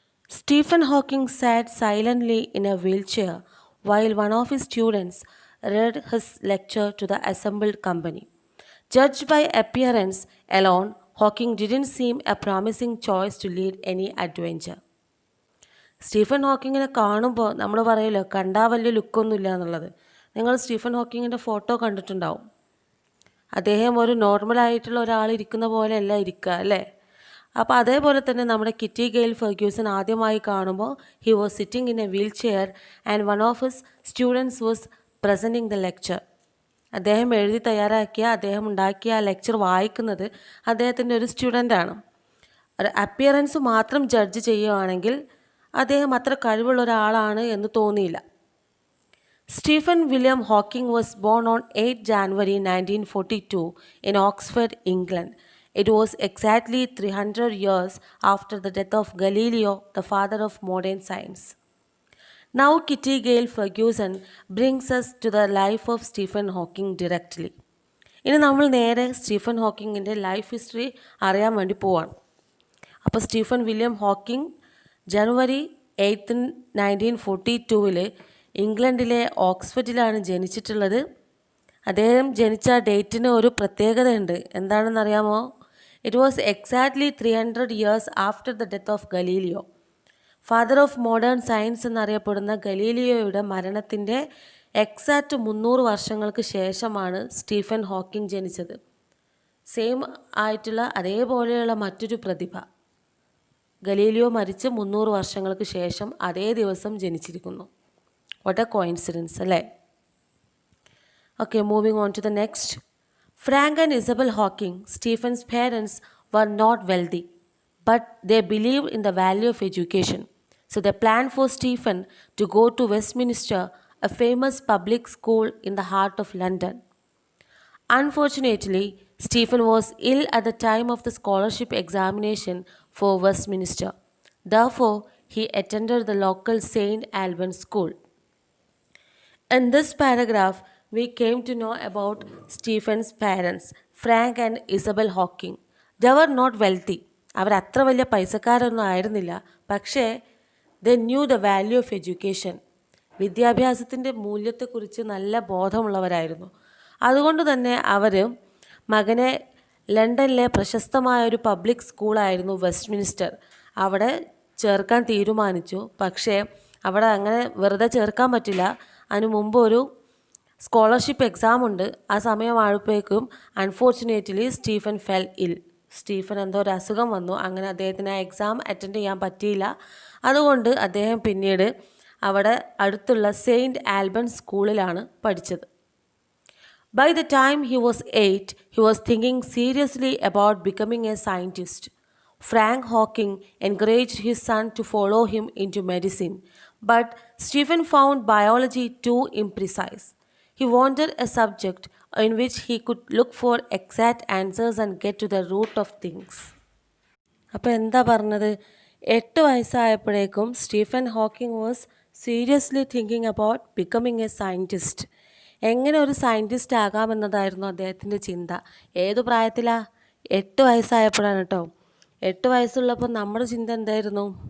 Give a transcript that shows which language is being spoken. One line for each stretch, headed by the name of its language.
English: Stephen Hawking sat silently in a wheelchair while one of his students read his lecture to the assembled company. Judged by appearance alone, Hawking didn't seem a promising choice to lead any adventure.
Malayalam: Stephen ഹോക്കിങ്ങിനെ കാണുമ്പോൾ നമ്മൾ പറയുമല്ലോ, കണ്ടാൽ വലിയ ലുക്കൊന്നുമില്ല എന്നുള്ളത്. നിങ്ങൾ Stephen ഹോക്കിങ്ങിൻ്റെ photo കണ്ടിട്ടുണ്ടാവും. അദ്ദേഹം ഒരു നോർമലായിട്ടുള്ള ഒരാൾ ഇരിക്കുന്ന പോലെയല്ല ഇരിക്കുക, അല്ലേ? അപ്പോൾ അതേപോലെ തന്നെ നമ്മുടെ കിറ്റി ഗെയിൽ ഫെർഗ്യൂസൺ ആദ്യമായി കാണുമ്പോൾ
English: He was sitting in a wheelchair and one of his students was presenting the lecture.
Malayalam: അദ്ദേഹം എഴുതി തയ്യാറാക്കിയ, അദ്ദേഹം ഉണ്ടാക്കിയ ആ ലെക്ചർ വായിക്കുന്നത് അദ്ദേഹത്തിൻ്റെ ഒരു സ്റ്റുഡൻ്റാണ്. ഒരു അപ്പിയറൻസ് മാത്രം ജഡ്ജ് ചെയ്യുകയാണെങ്കിൽ അദ്ദേഹം അത്ര കഴിവുള്ള ഒരാളാണ് എന്ന് തോന്നിയില്ല.
English: Stephen William Hawking was born on 8 January 1942 in Oxford, England. It was exactly 300 years after the death of Galileo, the father of modern science. Now Kitty Gale Ferguson brings us to the life of Stephen Hawking directly.
Malayalam: ഇനി നമ്മൾ നേരെ Stephen ഹോക്കിങ്ങിൻ്റെ life history അറിയാൻ വേണ്ടി പോവാണ്. അപ്പോൾ Stephen William Hawking January 8, 1942 ഇംഗ്ലണ്ടിലെ ഓക്സ്ഫോർഡിലാണ് ജനിച്ചിട്ടുള്ളത്. അദ്ദേഹം ജനിച്ച ഡേറ്റിന് ഒരു പ്രത്യേകതയുണ്ട്. എന്താണെന്നറിയാമോ?
English: It was exactly 300 years after the death of Galileo. Father of modern science
Malayalam: എന്നറിയപ്പെടുന്ന ഗലീലിയോയുടെ മരണത്തിൻ്റെ എക്സാക്റ്റ് 300 വർഷങ്ങൾക്ക് ശേഷമാണ് സ്റ്റീഫൻ ഹോക്കിംഗ് ജനിച്ചത്. സെയിം ആയിട്ടുള്ള അതേപോലെയുള്ള മറ്റൊരു പ്രതിഭ ഗലീലിയോ മരിച്ച് 300 വർഷങ്ങൾക്ക് ശേഷം അതേ ദിവസം ജനിച്ചിരിക്കുന്നു.
English: what a coincidence,
Malayalam: അല്ലേ?
English: Okay, moving on to the next. Frank and Isabel Hawking, Stephen's parents, were not wealthy, but they believed in the value of education. So they planned for Stephen to go to Westminster, a famous public school in the heart of London. Unfortunately, Stephen was ill at the time of the scholarship examination for Westminster. Therefore, he attended the local St. Albans school. In this paragraph, we came to know about Stephen's parents, Frank and Isabel Hawking. They were not wealthy.
Malayalam: അവർ അത്ര വലിയ പൈസക്കാരൊന്നും ആയിരുന്നില്ല. പക്ഷേ
English: they knew the value of education.
Malayalam: വിദ്യാഭ്യാസത്തിൻ്റെ മൂല്യത്തെക്കുറിച്ച് നല്ല ബോധമുള്ളവരായിരുന്നു. അതുകൊണ്ട് തന്നെ അവർ മകനെ ലണ്ടനിലെ പ്രശസ്തമായ ഒരു പബ്ലിക് സ്കൂളായിരുന്നു വെസ്റ്റ്മിനിസ്റ്റർ, അവിടെ ചേർക്കാൻ തീരുമാനിച്ചു. പക്ഷേ അവിടെ അങ്ങനെ വെറുതെ ചേർക്കാൻ പറ്റില്ല. അതിനു മുമ്പ് ഒരു സ്കോളർഷിപ്പ് എക്സാം ഉണ്ട്. ആ സമയമായപ്പോഴേക്കും
English: Unfortunately Stephen fell ill.
Malayalam: സ്റ്റീഫൻ എന്തോ ഒരു അസുഖം വന്നു. അങ്ങനെ അദ്ദേഹത്തിന് ആ എക്സാം അറ്റൻഡ് ചെയ്യാൻ പറ്റിയില്ല. അതുകൊണ്ട് അദ്ദേഹം പിന്നീട് അവിടെ അടുത്തുള്ള സെയിൻറ്റ് ആൽബൻസ് സ്കൂളിലാണ് പഠിച്ചത്.
English: By the time he was 8, he was thinking seriously about becoming a scientist. Frank Hawking encouraged his son to follow him into medicine, but Stephen found biology too imprecise. He wanted a subject in which he could look for exact answers and get to the root of things.
Malayalam: അപ്പോൾ എന്താ പറഞ്ഞത്? 8 വയസ്സായപ്പോഴേക്കും
English: Stephen Hawking was seriously thinking about becoming a scientist.
Malayalam: എങ്ങനെ ഒരു scientist ആകാമെന്നതായിരുന്നു അദ്ദേഹത്തിൻ്റെ ചിന്ത. ഏതു പ്രായത്തിലാണ്? 8 വയസ്സായപ്പോഴാണ് കേട്ടോ. 8 വയസ്സുള്ളപ്പോൾ നമ്മുടെ ചിന്ത എന്തായിരുന്നു?